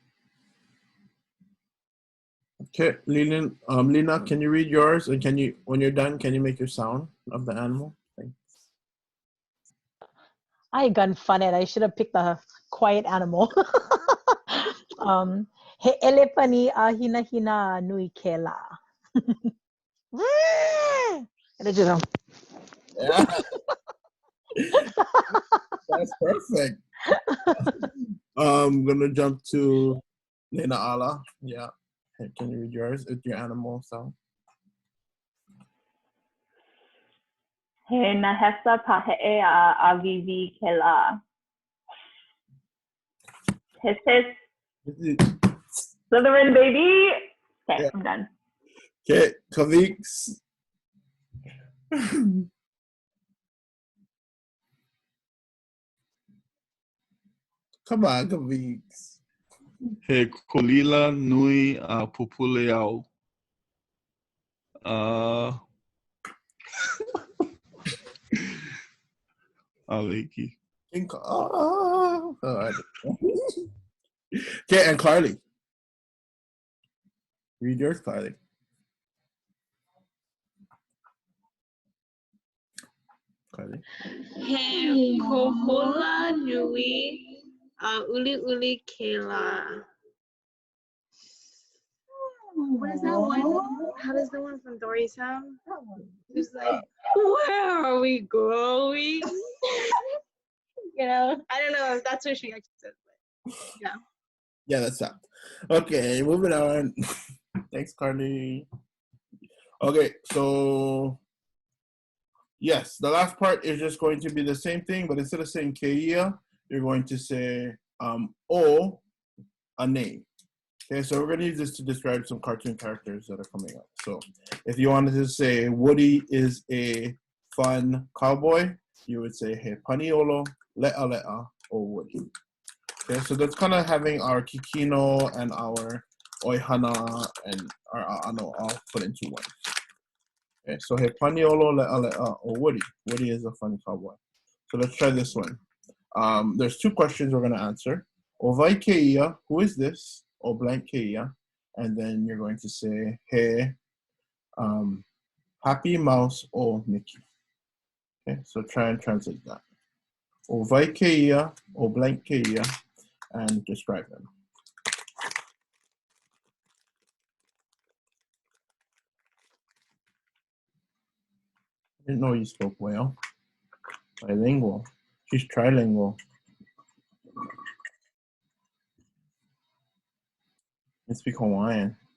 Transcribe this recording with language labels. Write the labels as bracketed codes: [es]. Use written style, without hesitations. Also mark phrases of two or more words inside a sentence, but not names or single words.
[en] Okay, Lina, can you read yours? And can you, when you're done, can you make your sound of the animal? Thanks. I gun fun it. I should have picked a quiet animal. [haw] He elepani a hina hina nui kela. [en] Yeah. That's perfect. I'm gonna jump to Lena Ala. Yeah. Hey, can you read yours? It's your animal sound. [haw] He nahesa pahe'e a avivi kela. [en] Hiss hiss. Slytherin baby. Okay, Yeah. I'm done. Okay, Kaviks. Come on, Kaviks. [haw] He kolila nui a pupuleau. Aleiki. [en] Okay, and Carly. Read yours, Carly. Carly. [haw] He kohola nui a uli uli kela. [en] What is that one? How does the one from Dory sound? It's like, where are we going? You know, I don't know if that's what she actually says, but yeah. Yeah, that's that. Okay, moving on. Thanks, Carly. Okay, so yes, the last part is just going to be the same thing, but instead of saying keia, you're going to say o, a name. Okay, so we're going to use this to describe some cartoon characters that are coming up. So if you wanted to say Woody is a fun cowboy, you would say [haw] he paniolo, le'a le'a, [en] or Woody. Okay, so that's kind of having our kikino and our oihana and our a'ano all put into one. Okay, so [haw] he paniolo, le'a le'a, [en] or Woody. Woody is a fun cowboy. So let's try this one. There's two questions we're going to answer. [haw] Ovai keia, [en] who is this? [haw] O blank keia. [en] And then you're going to say, he, happy mouse o Mickey. Okay, so try and translate that. [haw] Ovai keia, o blank keia, [en] and describe them. I didn't know you spoke whale. Bilingual. She's trilingual. I speak Hawaiian.